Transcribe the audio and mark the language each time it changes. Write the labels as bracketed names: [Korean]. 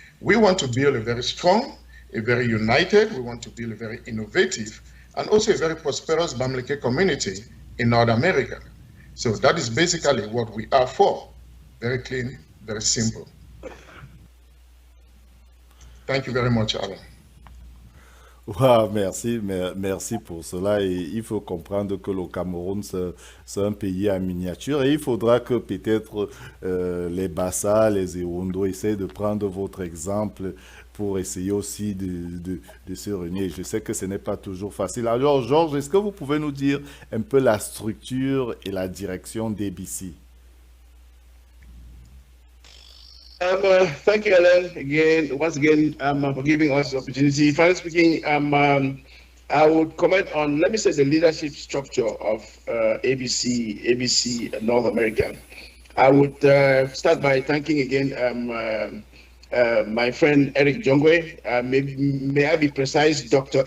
[English] We want to build a very strong, a very united, we want to build a very innovative, and also a very prosperous Bamileke community in North America. So that is basically what we are for. Very clean, very simple. Thank you very much, Alan. [French] Wow, merci pour cela. Et il faut comprendre que le Cameroun, c'est un pays en miniature. Et il faudra que peut-être les Bassa, les Ewondo essayent de prendre votre exemple pour essayer aussi de se réunir. Je sais que ce n'est pas toujours facile. Alors, Georges, est-ce que vous pouvez nous dire un peu la structure et la direction d'ABC? [English] Thank you, Alan, once again, for giving us the opportunity. Finally speaking, I would comment on, let me say, the leadership structure of ABC North America. I would start by thanking again my friend Eric Njungwe, may I be precise, Dr.